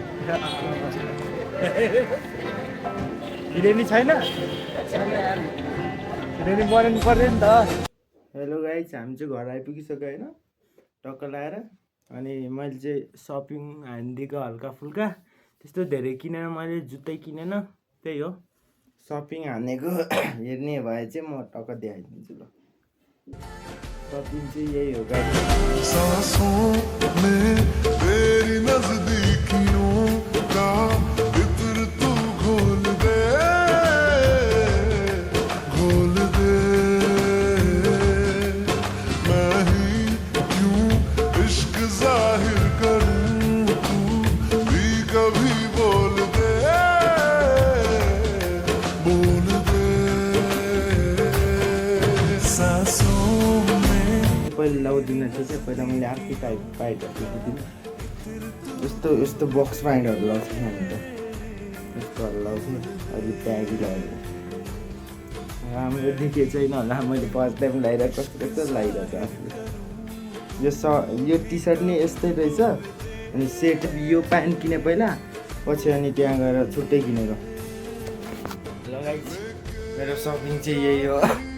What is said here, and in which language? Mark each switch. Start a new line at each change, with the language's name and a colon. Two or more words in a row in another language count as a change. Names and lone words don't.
Nepali: हिरोनी छैन हिरोनी बनाउनु पर्यो नि त
English: hello guys
Nepali: हामी चाहिँ घर आइपुगिसक्यो होइन टक्क लगाएर अनि मैले चाहिँ सपिङ हानिदिएको हल्का फुल्का त्यस्तो धेरै किनेन मैले जुत्तै किनेन त्यही हो सपिङ हानेको हेर्ने भए चाहिँ म टक्क देखाइदिन्छु ल सपिङ चाहिँ यही हो गाइस
Hindi: सांसों में तेरी नजदीकियों का इत्र तू घोल दे मैं ही क्यों इश्क जाहिर करूं तू भी कभी बोल दे सांसों में
Nepali: पहिला लाउदिन चाहिँ पहिला मैले अर्कै टाइप पाइटहरू दिन्थेँ यस्तो बक्स पाइन्टहरू लाउँथेँ हामी त यस्तोहरू लाउँथेँ अहिले ब्यागी लगाएर राम्रो देखेको छैन होला मैले
English: first time
Nepali: लगाइरहेको कस्तो लगाइरहेको आफूले यो टी सर्ट नि यस्तै रहेछ अनि सेट यो प्यान्ट किने पहिला पछि अनि त्यहाँ गएर छुट्टै किनेर लगाइन्छ मेरो सपिङ चाहिँ यही हो